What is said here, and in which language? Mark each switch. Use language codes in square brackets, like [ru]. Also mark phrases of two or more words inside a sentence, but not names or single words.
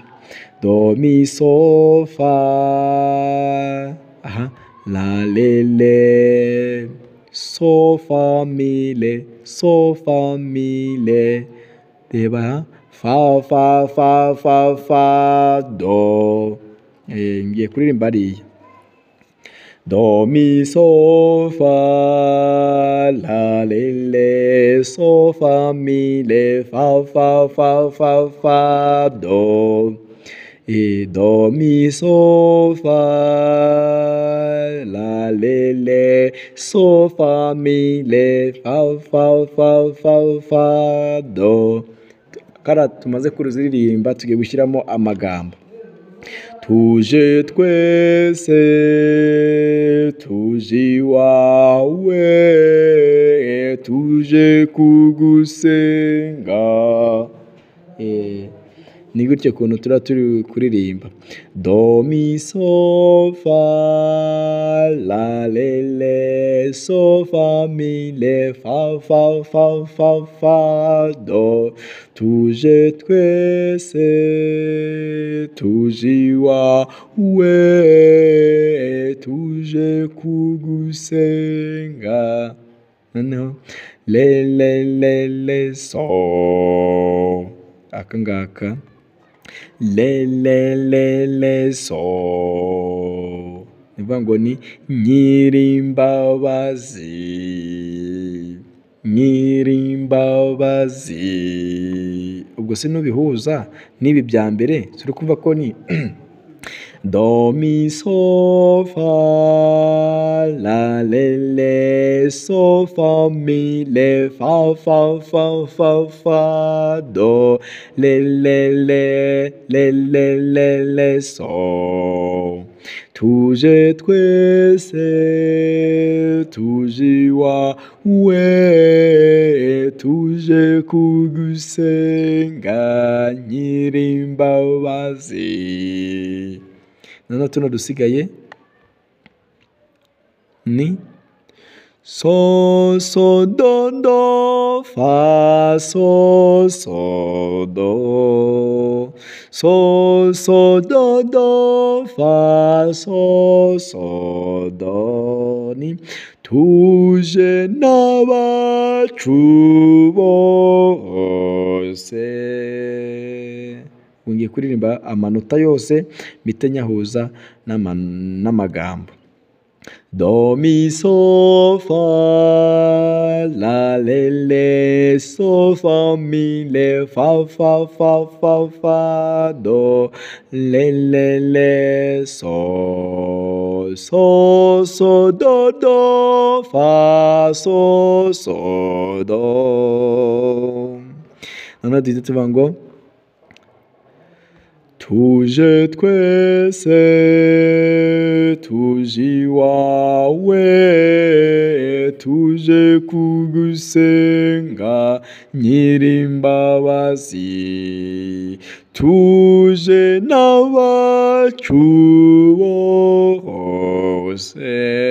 [rw] Do mi so fa. Aha. La le le. so fa mi le, so fa mi le. Reba fa fa fa fa fa do. Ngiye kuririmba ariya. Do mi so fa la le le, so fa mi le, fa fa fa fa fa do. Do mi so fa la le le, so fa mi le, fa fa fa fa fa do. Kara tumaze kuruziririmba tugiye gushyiramo amagambo. Tuje twese tuje iwawe, tuje kugusenga. Ni gutyo kuntu turi kuririmba. Do mi so fa la le le, so fa mi le, fa fa fa fa fa do. Tuje twese tuje iwawe, tuje kugusenga. Noneho le le le le so, aka ngaka le le le le so, nivuga ngo ni nyirimbabazi, nyirimbabazi. Ubwo se nubihuza n'ibi bya mbere turi kumva ko ni do mi so fa la le le, so fa mi le, fa fa fa fa fa do, le le le le le le le so. Tuje twese tuje iwawe, tuje kugusenga nyirimbabazi. Noneho tuno dusigaye ni so so do do fa so so do, so so do do fa so so do. Ni tuje n'abacu bose. Ngiye kuririmba amanota yose mpite nyahuza n'amagambo. Do mi so fa la le le, so fa mi le, fa fa fa fa fa do, le le le so, so so do do fa so so do. Noneho duhita tuvuga ngo tuje twese tuje iwawe, tuje kugusenga nyirimbabazi, tuje n'abacu bose.